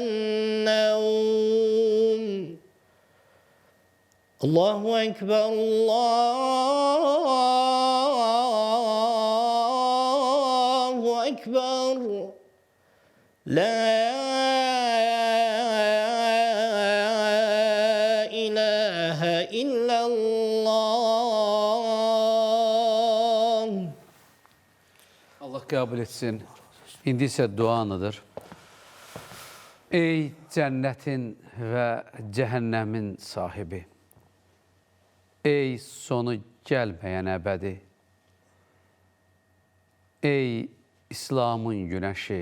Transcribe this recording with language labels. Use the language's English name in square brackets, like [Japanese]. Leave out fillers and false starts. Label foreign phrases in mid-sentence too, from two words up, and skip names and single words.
[Arabic] النوم الله أكبر الله أكبر لا إله إلا الله. [Azerbaijani] Allah kabul etsin. İndi isə dua anıdır. Ey cənnetin və cəhənnəmin sahibi. Ey sonu gəlməyən əbədi. Ey İslamın günəşi.